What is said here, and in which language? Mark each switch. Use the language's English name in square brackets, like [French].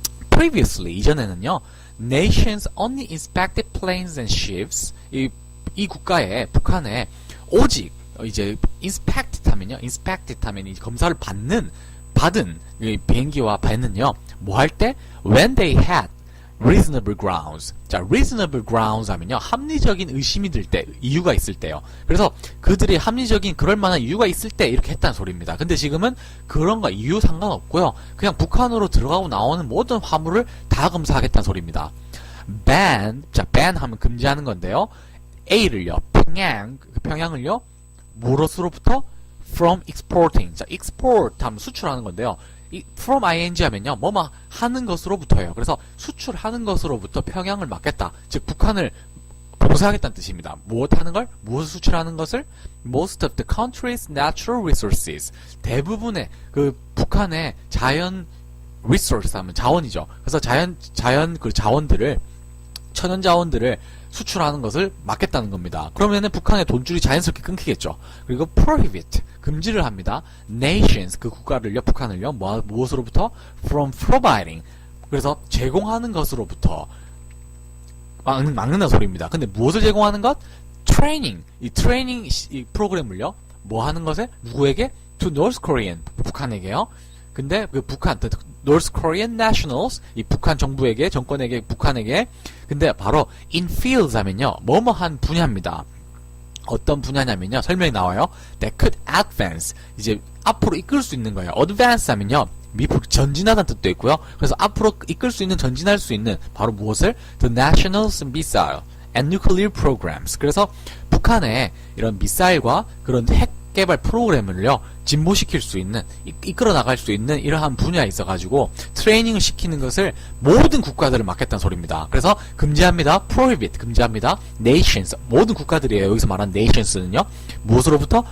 [English] Previously, [Korean] 이전에는요, [English] nations only inspected planes and ships, [Korean] 이 국가에, 북한에 오직 이제 inspected 하면 이 검사를 받은 이 비행기와 배는요, 뭐 할 때? [English] when they had reasonable grounds. [Korean] 자, [English] reasonable grounds [Korean] 하면요, 합리적인 의심이 들 때, 이유가 있을 때요. 그래서 그들이 합리적인 그럴만한 이유가 있을 때 이렇게 했다는 소리입니다. 근데 지금은 그런 거 이유 상관없고요, 그냥 북한으로 들어가고 나오는 모든 화물을 다 검사하겠다는 소리입니다. ban, 자, ban 하면 금지하는 건데요, A를요, 평양을요, 무엇으로부터? [English] from exporting. [Korean] 자, export 하면 수출하는 건데요, from ing 하면요, 뭐뭐 하는 것으로부터예요. 그래서 수출하는 것으로부터 평양을 막겠다. 즉 북한을 봉쇄하겠다는 뜻입니다. 무엇하는 걸? 무엇을 수출하는 것을? [English] Most of the country's natural resources. [Korean] 대부분의 그 북한의 자연 resource 하면 자원이죠. 그래서 자연 그 자원들을, 천연 자원들을 수출하는 것을 막겠다는 겁니다. 그러면은 북한의 돈줄이 자연스럽게 끊기겠죠. 그리고 prohibit, 금지를 합니다. nations, 그 국가를요, 북한을요, 무엇으로부터? [English] from providing, [Korean] 그래서 제공하는 것으로부터 막는다는 소리입니다. 근데 무엇을 제공하는 것? [English] training, [Korean] 이 트레이닝 이 프로그램을요, 뭐 하는 것에? 누구에게? [English] to North Korean, [Korean] 북한에게요. 근데 그 북한, [English] North Korean nationals, [Korean] 이 북한 정부에게, 정권에게, 북한에게. 근데 바로 [English] in fields [Korean] 하면요, 뭐뭐한 분야입니다. 어떤 분야냐면요, 설명이 나와요. [English] That could advance, [Korean] 이제 앞으로 이끌 수 있는 거예요. advance 하면요, 미국 전진하다는 뜻도 있고요. 그래서 앞으로 이끌 수 있는, 전진할 수 있는 바로 무엇을? [English] The national missile and nuclear programs. [Korean] 그래서 북한의 이런 미사일과 그런 핵 개발 프로그램을요, 진보시킬 수 있는, 이끌어 나갈 수 있는 이러한 분야에 있어가지고 트레이닝을 시키는 것을 모든 국가들을 막겠다는 소리입니다. 그래서 금지합니다. prohibit, 금지합니다. nations, 모든 국가들이에요. 여기서 말한 nations는요, 무엇으로부터?